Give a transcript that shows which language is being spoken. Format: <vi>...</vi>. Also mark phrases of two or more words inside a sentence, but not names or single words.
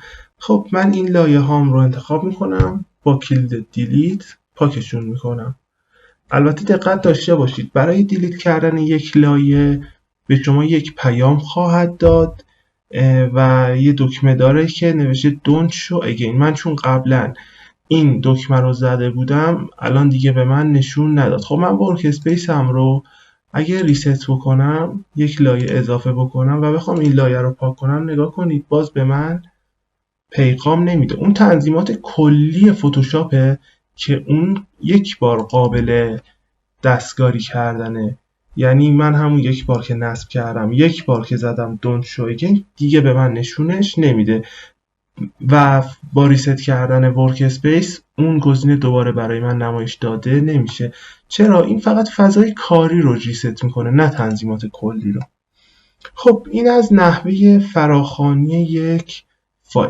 <fa>خب من این لایه هام رو انتخاب میکنم، با کلید دیلیت پاکشون میکنم. البته دقت داشته باشید برای دیلیت کردن یک لایه به شما یک پیام خواهد داد و یه دکمه داره که نوشته</fa> <en>don't show again.</en> <fa>من چون قبلا این دکمه رو زده بودم الان دیگه به من نشون نداد. خب من ورک اسپیس هم رو اگه ریست بکنم، یک لایه اضافه بکنم و بخوام این لایه رو پاک کنم، نگاه کنید باز به من پیغام نمیده. اون تنظیمات کلی فتوشاپه که اون یک بار قابل دستکاری کردنه. یعنی من همون یک بار که نصب کردم، یک بار که زدم</fa> <en>don't show again</en> <fa>دیگه به من نشونش نمیده و با ریست کردن ورک اسپیس اون گزینه دوباره برای من نمایش داده نمیشه. چرا؟ این فقط فضای کاری رو ریست میکنه، نه تنظیمات کلی رو. خب این از نحوه فراخوانی یک فایل.</fa>